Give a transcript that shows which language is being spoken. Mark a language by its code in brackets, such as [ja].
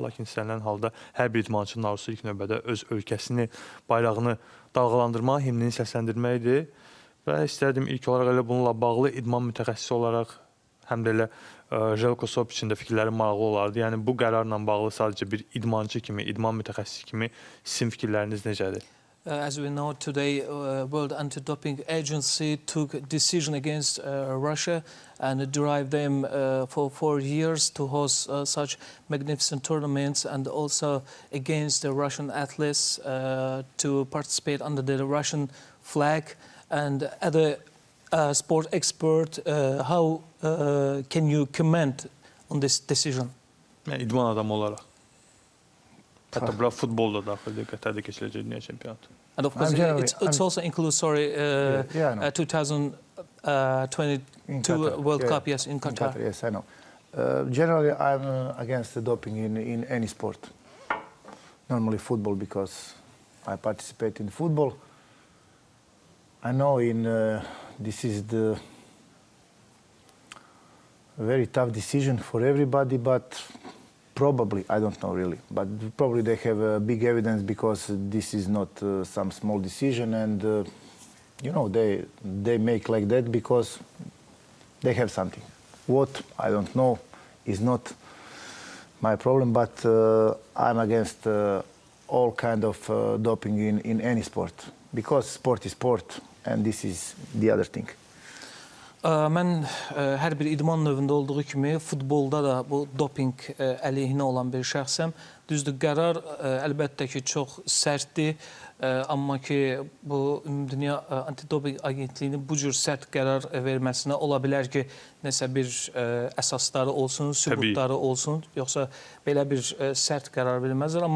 [az] Lakin istənilən halda hər bir idmançının arzusu ilk növbədə öz ölkəsini, bayrağını dalğalandırmaq, himnini səsləndirməkdir. Və istərdim ilk olaraq elə bununla bağlı idman mütəxəssisi olaraq həm də elə Jelko Sopiçin də fikirləri maraqlı olardı. Yəni, bu qərarla bağlı sadəcə bir idmançı kimi, idman mütəxəssisi kimi sizin fikirləriniz necədir? [en] As we know, today World Anti-Doping Agency took a decision against Russia and drive them for 4 years to host such magnificent tournaments and also against the Russian athletes to participate under the Russian flag. And other sport expert, how can you comment on this decision? [az] Yəni, idman adamı olaraq. Hətta bura futbol da daxildir, Qətərdə keçiriləcək dünya çempionatı. [en] And of course, it's also includes, sorry, 2022 World Cup, yes, in Qatar. Yes, I know. Generally, I'm against the doping in any sport. Normally football, because I participate in football. I know this is the very tough decision for everybody, but probably, I don't know really, but probably they have big evidence, because this is not some small decision, and you know, they make like that because they have something. What, I don't know, is not my problem, but I'm against all kind of doping in any sport, because sport is sport, and this is the other thing. [az] Mən hər bir idman növündə olduğu kimi futbolda da bu doping əleyhinə olan bir şəxsəm. Düzdür, qərar əlbəttə ki, çox sərtdir, amma ki, bu Ümumdünya Antidoping Agentliyinin bu cür sərt qərar verməsinə ola bilər ki, nəsə bir əsasları olsun, sübutları olsun, yoxsa belə bir sərt qərar verilməzdir.